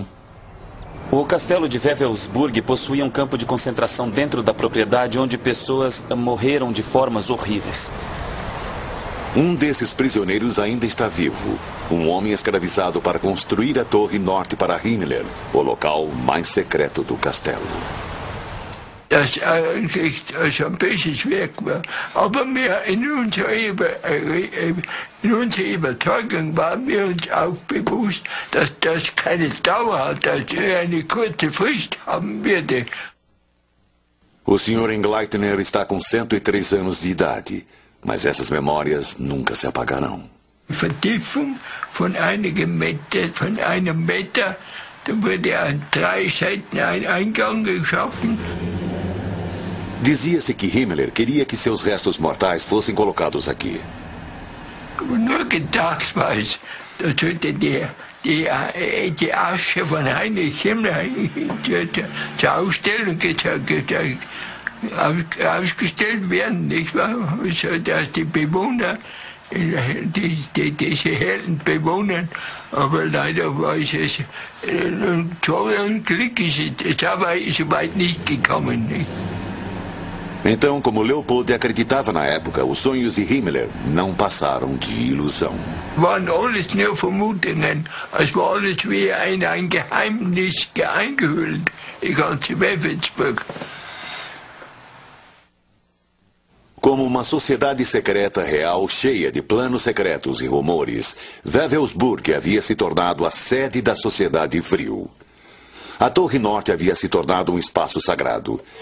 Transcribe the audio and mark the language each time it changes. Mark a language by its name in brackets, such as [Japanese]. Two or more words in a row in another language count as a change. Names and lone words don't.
[Portuguese] O castelo de Wewelsburg possuía um campo de concentração dentro da propriedade onde pessoas morreram de formas horríveis. Um desses prisioneiros ainda está vivo. Um homem escravizado para construir a Torre Norte para Himmler, o local mais secreto do castelo. [German] Das eigentlich schon ein bisschen schwer war. Aber wir in unserer Überzeugung waren wir uns auch bewusst, dass das keine Dauer hat, dass er eine kurze Frist haben würde. [Portuguese] O Sr. Engleitner está com 103 anos de idade, mas essas memórias nunca se apagarão. [German] Vertiefung von einem Meter, dann wurde an 3 Seiten ein Eingang geschaffen. [Portuguese] Dizia-se que Himmler queria que seus restos mortais fossem colocados aqui. [German] Nur gedacht war es, da sollte die Asche von Heinrich Himmler zur Ausstellung ausgestellt werden, nicht wahr? So, dass die Bewohner, diese Helden bewohnen, aber leider war es so ein Glück, ist es so weit nicht gekommen, nicht? [Portuguese] Então, como Leopold acreditava na época, os sonhos de Himmler não passaram de ilusão. [German] Waren alles nur Vermutungen, es war alles wie ein Geheimnis eingehüllt, die ganze Wewelsburg. [Portuguese] Como uma sociedade secreta real cheia de planos secretos e rumores, Wewelsburg havia se tornado a sede da sociedade Vril. A Torre Norte havia se tornado um espaço sagrado.